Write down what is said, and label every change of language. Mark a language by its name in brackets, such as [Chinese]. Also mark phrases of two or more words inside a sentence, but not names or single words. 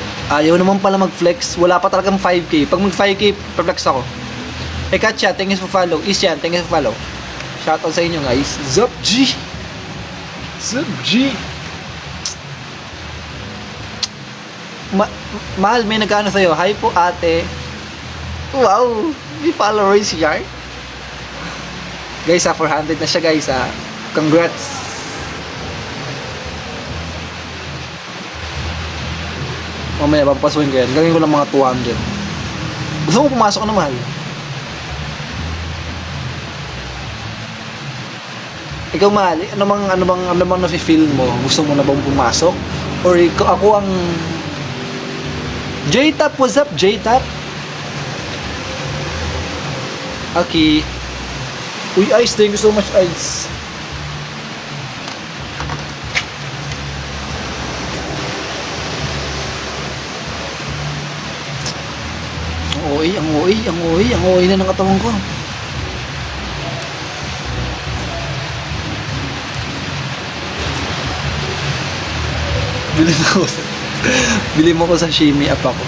[Filipino] Ayaw naman pala mag-flex. Wala pa talagang 5K. Pag mag 5K, pa-flex ako. Hey Katya, [English] thank you for follow. Isyan, thank you for follow. [Filipino] Shoutout sa inyo guys. Zup G. Zup G. Mahal, may nagkano sa'yo. Hi po ate. Wow, may followers yan. Guys, 400 na siya guys Congrats. Mamaya, papapasukin ko yan. Gawin ko lang mga 200. Gusto mo pumasok na mahal? Ikaw mahal, ano bang nafe-feel mo? Gusto mo na bang pumasok? Or ako ang J-Tap, [English] what's up [Filipino] J-Tap? Okay. [English] Uy, Ice, thank you so much, Ice. [Filipino] Ang OA na ng katawan ko. Bili mo ko sa Shimmy app ako.